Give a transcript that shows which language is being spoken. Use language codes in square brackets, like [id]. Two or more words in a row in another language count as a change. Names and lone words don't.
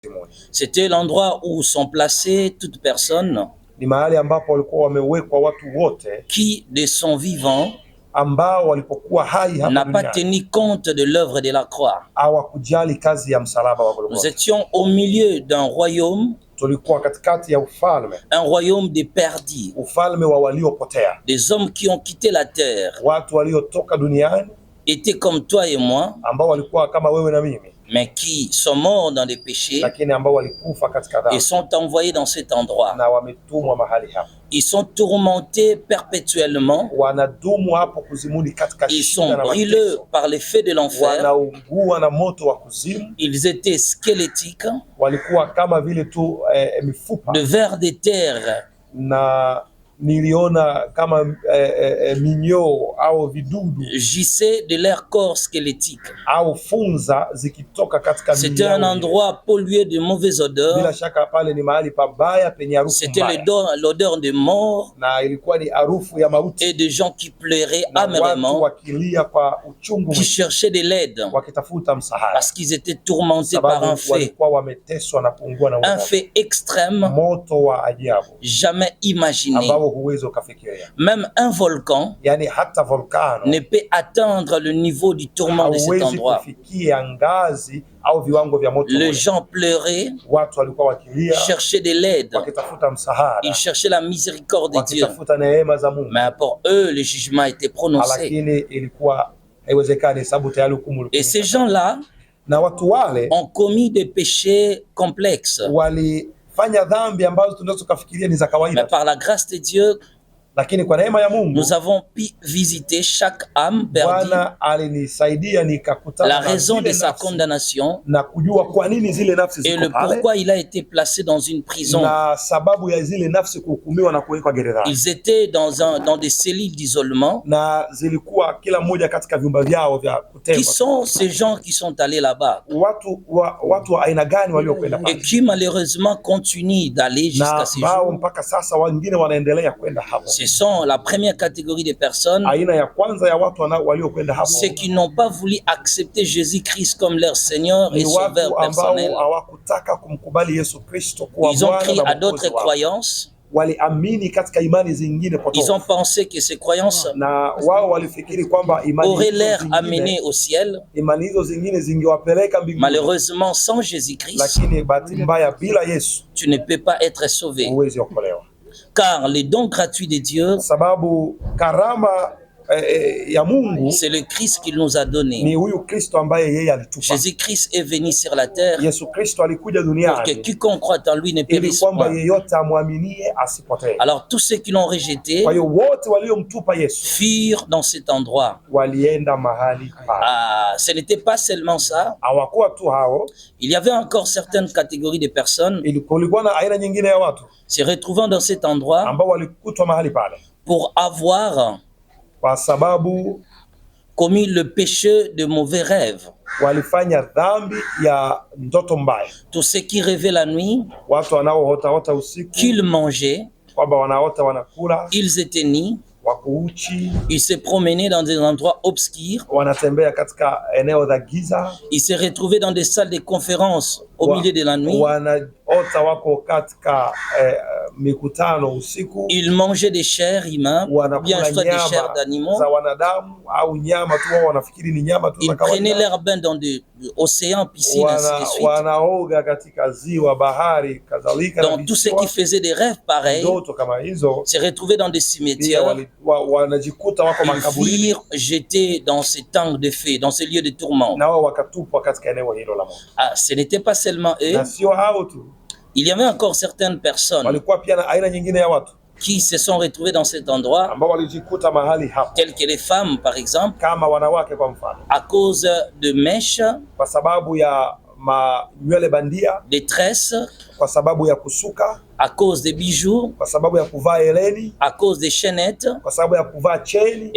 [fr] C'était l'endroit où sont placées toutes personnes [sw] ni mahali ambapo walikuwa wamewekwa watu wote [fr] qui de son vivant [sw] ambao walipokuwa hai hapa [fr] n'a pas tenu compte de l'œuvre de la croix. [sw] hawakujali kazi ya msalaba wa Golgotha. [fr] Nous étions au milieu d'un royaume, [sw] tulikuwa katikati ya ufalme, [fr] un royaume des perdus, [sw] ufalme wa waliopotea, [fr] des hommes qui ont quitté la terre, [sw] watu waliotoka duniani, [fr] étaient comme toi et moi, [sw] ambao walikuwa kama wewe na mimi, [fr] mais qui sont morts dans les péchés [sw] lakini ambao walikufa katika dhambi [fr] et sont envoyés dans cet endroit. [sw] na wametumwa mahali hapa. [fr] Ils sont tourmentés perpétuellement. [sw] Wanadumu hapo kuzimuni katika [fr] Ils [sw] shida [fr] sont [sw] na [fr] brûlés [sw] mateso, [fr] par les feux de l'enfer. [sw] wanaungua na moto wa kuzimu. [fr] Ils étaient squelettiques, [sw] Walikuwa kama vile tu mifupa, [fr] de vers de terre, [sw] na niliona kama minyoo au vidudu [fr] gissaient de leur corps squelettique. [sw] au funza zikitoka katika [fr] C'était [sw] minyoo. [fr] un endroit pollué de mauvaises [sw] Bila [fr] odeurs. [sw] shaka pale ni mahali pabaya penye harufu [fr] C'était [sw] mbaya, [fr] l'odeur de mort [sw] na ilikuwa ni harufu ya mauti [fr] et de gens qui pleuraient [sw] na watu [fr] amèrement, [sw] wakilia kwa uchungu [fr] qui cherchaient de l'aide [sw] wakitafuta msaada, [fr] parce qu'ils étaient tourmentés par un [sw] sababu [fr] feu, [sw] walikuwa wameteswa na kuungua na [fr] un feu extrême, [sw] moto wa ajabu [fr] jamais imaginé. [sw] ambao huwezi ukafikiria. [fr] Même un volcan [sw] Yani hata volkano [fr] ne peut atteindre le niveau du tourment de cet [sw] hauwezi [fr] endroit. [sw] kufikia ngazi au viwango vya moto. [fr] Les gens pleuraient, [sw] Watu walikuwa wakilia [fr] cherchaient de l'aide, [sw] wakitafuta msaada, [fr] ils cherchaient la miséricorde de Dieu. [sw] wakitafuta neema za Mungu, [fr] Mais pour eux, le jugement était prononcé. [sw] lakini ilikuwa haiwezekani, sababu tayari hukumu [fr] Et ces gens-là [sw] na watu wale [fr] ont commis des péchés complexes. [sw] walifanya dhambi ambazo tunaweza kufikiria ni za [fr] Mais [sw] kawaida, [fr] par la grâce de Dieu, [sw] lakini kwa neema ya Mungu [fr] nous avons pu visiter chaque âme perdue, [sw] Bwana alinisaidia nikakutana [fr] la [sw] na [fr] raison [sw] zile [fr] de sa [sw] nafsi [fr] condamnation [sw] na kujua kwa nini zile nafsi [fr] et [sw] ziko [fr] le [sw] pale [fr] pourquoi il a été placé dans une prison. [sw] na sababu ya zile nafsi kuhukumiwa na kuwekwa gerezani. [fr] Ils étaient dans des cellules d'isolement. [sw] Na zilikuwa kila mmoja katika vyumba vyao vya [fr] Qui [sw] kutengwa. [fr] sont ces gens qui sont allés là-bas [sw] Watu wa aina gani waliokwenda [fr] et [sw] pale, [fr] qui malheureusement continuent d'aller [sw] na [fr] jusqu'à ces [sw] ambao [fr] jours? [sw] mpaka sasa wengine wanaendelea kwenda hapo. [fr] Ce sont la première catégorie de personnes, [sw] Aina ya kwanza ya watu waliokwenda hapo [fr] ceux qui n'ont pas voulu accepter Jésus-Christ comme leur Seigneur et [sw] ni [fr] Sauveur [sw] watu ambao [fr] personnel. [sw] hawakutaka kumkubali Yesu Kristo kuwa [fr] Ils ont [sw] Bwana [fr] cru [sw] na [fr] à [sw] Mwokozi [fr] d'autres [sw] wao. [fr] croyances. [sw] Waliamini katika imani zingine [fr] Ils [sw] potofu, [fr] ont pensé que ces croyances [sw] na wao walifikiri kwamba [fr] auraient l'air amenées au ciel. [sw] imani hizo zingine zingewapeleka mbinguni. [fr] Malheureusement, sans Jésus-Christ, [sw] Lakini bahati mbaya, bila Yesu [fr] tu ne peux pas être sauvé. [sw] huwezi okolewa, [fr] Car les dons gratuits de Dieu, [sw] sababu karama ya Mungu [fr] c'est le Christ qu'il nous a donné. [sw] ni huyu Kristo ambaye yeye alitupa. [fr] Jésus-Christ est venu sur la terre [sw] Yesu Kristo alikuja [fr] pour que [sw] duniani [fr] quiconque croit en lui ne [sw] ili [fr] périsse [sw] kwamba [fr] point. [sw] yeyote amwaminie asipotee. [fr] Alors tous ceux qui l'ont rejeté [sw] Kwa hiyo wote waliomtupa Yesu [fr] fuirent dans cet endroit. [sw] walienda mahali pale. [fr] Ah, ce n'était pas seulement ça. [sw] Hawakuwa tu hao, [fr] Il y avait encore certaines catégories de personnes [sw] kulikuwa na aina nyingine ya watu [fr] se retrouvant dans cet endroit [sw] ambao walikutwa mahali pale [fr] pour avoir [sw] kwa sababu [fr] commis le péché de mauvais rêves. [sw] walifanya dhambi ya ndoto mbaya. [fr] Tous ceux qui rêvaient la nuit, [sw] Watu wanaoota usiku [fr] qu'ils mangeaient, [sw] kwamba wanaota wanakula, [fr] ils étaient nus, [sw] wako uchi, [fr] ils se promenaient dans des endroits obscurs, [sw] wanatembea katika eneo za giza, [fr] ils se retrouvaient dans des salles de conférence au milieu de la nuit, [sw] wanaota wako katika mikutano usiku, [fr] ils mangeaient des chairs humaines, bien [sw] wanakula [fr] soit des chairs [sw] nyama [fr] d'animaux, [sw] za wanadamu au nyama tu, wao wanafikiri ni nyama tu za [fr] ils prenaient [sw] kawaida. [fr] leur bain dans des océans, piscines, ainsi de suite. [sw] Wanaoga katika ziwa, bahari, kadhalika. [fr] Donc tous ceux qui faisaient des rêves pareils [sw] ndoto kama hizo [fr] se retrouvaient dans des [sw] pia [fr] cimetières, [sw] wanajikuta wako [fr] ils [sw] makaburini [fr] firent jetés dans ces tanks de feu, dans ces lieux de tourment. [sw] na wao wakatupwa katika eneo hilo la moto. [fr] Ah, ce n'était pas seulement eux, [sw] Na sio hao tu, [fr] il y avait encore certaines personnes [sw] walikuwa pia na aina nyingine ya watu [fr] qui se sont retrouvées dans cet endroit, [sw] ambao walijikuta mahali hapo, [fr] telles que les femmes par exemple, [sw] kama wanawake kwa mfano, [fr] à cause de mèches, [sw] kwa sababu ya nywele bandia, [fr] de tresses, [sw] kwa sababu ya kusuka, [fr] à cause des bijoux, [sw] kwa sababu ya kuvaa heleni, [fr] à cause des chaînettes, [sw] kwa sababu ya kuvaa cheni,